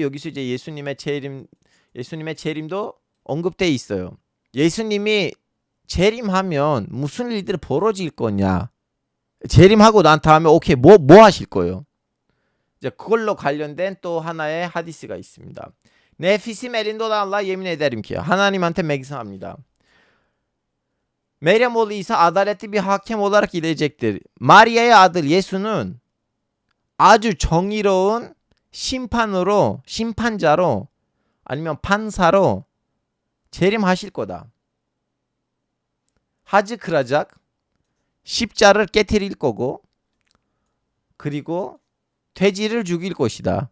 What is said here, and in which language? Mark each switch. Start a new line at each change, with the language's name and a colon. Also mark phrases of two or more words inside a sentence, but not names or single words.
Korean: 여기서 이제 예수님의 재림도 언급돼 있어요. 예수님이 재림하면 무슨 일들이 벌어질 거냐, 재림하고 난 다음에 오케이 뭐 하실 거예요. 이제 그걸로 관련된 또 하나의 하디스가 있습니다.
Turkish: Nefsim elinde olanla yemin ederim ki
Korean: 하나님한테 맹세합니다.
Turkish: Meryem oğlu İsa adaletli bir hakem olarak gelecektir.
Korean: 마리아의 아들 예수는 아주 정의로운 심판자로 아니면 판사로 재림하실 거다. 하즈 그라작, 십자를 깨뜨릴 거고, 그리고 돼지를 죽일 것이다.